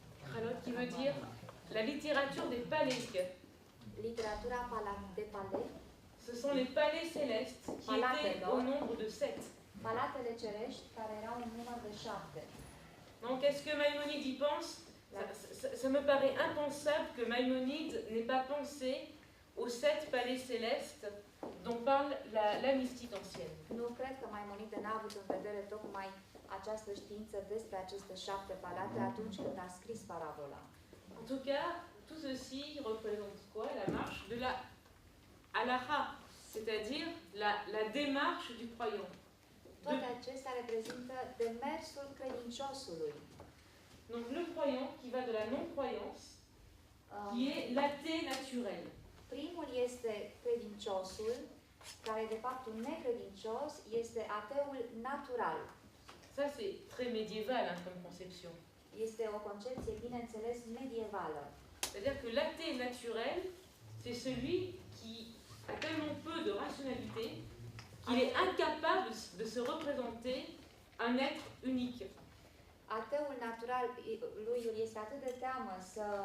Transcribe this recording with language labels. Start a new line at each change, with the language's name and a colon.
French: Héralote qui veut dire la littérature des palais.
Romanian: Literatura de palais,
French: Ce sont les palais célestes qui étaient au nombre de 7.
Romanian: palatele cerești care erau în număr de 7.
French: Donc est-ce que Maïmonide y pense? Ça me paraît impensable que Maïmonide n'ait pas pensé aux 7 palais célestes dont parle la mystique ancienne.
Romanian: Nu cred că Maimonide n-a avut în vedere tocmai această știință despre aceste 7 palate atunci când a scris parabola.
French: En tout cas, tout ceci représente quoi? La marche de la halacha, c'est-à-dire la démarche du croyant.
Romanian: Toate acestea reprezintă demersul credinciosului.
French: Donc le croyant qui va de la non-croyance, qui est l'athée naturel.
Romanian: Primul este credinciosul, care de fapt un necredincios este ateul natural.
French: Ça c'est très médiéval hein, comme conception.
Romanian: Este o concepție, bineînțeles, medievală.
French: C'est-à-dire que l'athée naturel, c'est celui qui a tellement peu de rationalité qu'il est incapable de se représenter un être unique.
Romanian: Ateul natural lui este atât de teamă să